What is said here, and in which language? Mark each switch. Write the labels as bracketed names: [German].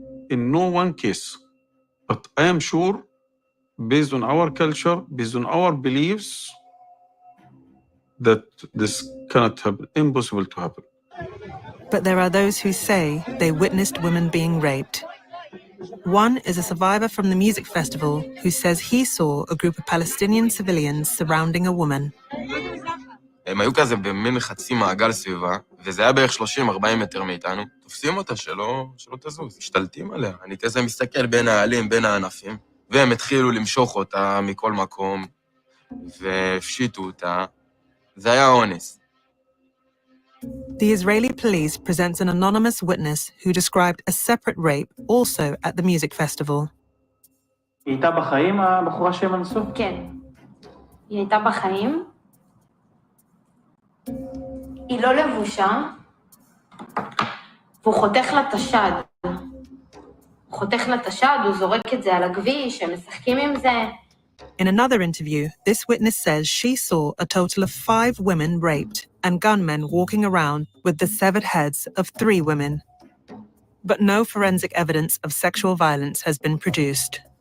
[English] In no one case. But I am sure, based on our culture, based on our beliefs, that this cannot happen, impossible to happen. But there are those who say they witnessed women being raped. One is a survivor from the music festival who says he saw a group of Palestinian civilians surrounding a woman. [Hebrew] הם היו כזה במין חצי מעגל סביבה, וזה היה בערך 30-40 מטר מאיתנו. תופסים אותה שלא תזוז, משתלטים עליה. אני כזה מסתכל בין העלים, בין הענפים, והם התחילו למשוך אותה מכל מקום, והפשיטו אותה. זה היה אונס. [English] The Israeli police presents an anonymous witness who described a separate rape also at the music festival. [Hebrew] היא הייתה בחיים, הבחורה שהם אנסו? כן. היא הייתה בחיים. היא לא לבושה, והוא חותך לה את השד. הוא חותך לה את השד, הוא זורק את זה על הכביש, הם משחקים עם זה. [English] In another interview, this witness says she saw a total of 5 women raped and gunmen walking around with the severed heads of 3 women. But no forensic evidence of sexual violence has been produced.